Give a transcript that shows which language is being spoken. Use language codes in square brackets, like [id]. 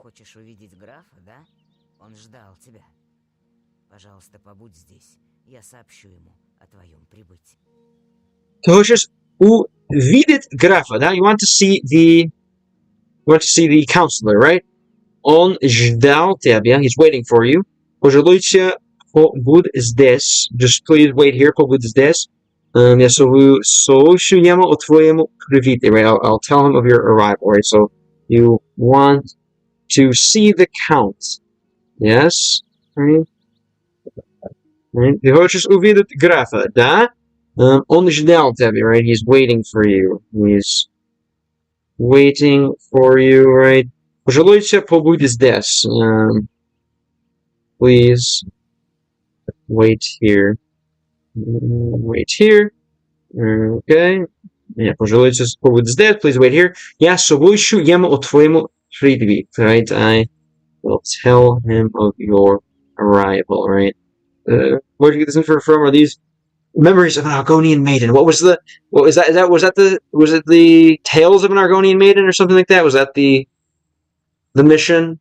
[ru] Хочешь увидеть графа, да? Он ждал тебя. Пожалуйста, побудь здесь. Я сообщу ему о твоем прибытии. Ты хочешь увидеть графа, да? [en] You want to see the counselor, right? [ru] Он ждал тебя. [en] He's waiting for you. [ru] Пожалуйста, побудь здесь. [en] Just please wait here, [ru] побудь здесь. Я сообщу ему о твоем прибытии, [en] right? I'll tell him of your arrival, right? So you want to see the count. Yes? Right? [ru] Ты хочешь увидеть графа, да? Он ждал тебя, [en] right? He's waiting for you. He's waiting for you, right? [ru] Пожалуйста, побудь здесь. [en] Please wait here. Wait here. Okay. Yeah, [ru] пожалуйста, побудь здесь. [en] Please wait here. [ru] Я сообщу ему о твоем прибытии, [en] right? I will tell him of your arrival, right? Where did you get this info from? Are these memories of an Argonian maiden? Was it the Tales of an Argonian maiden or something like that? Was that the mission?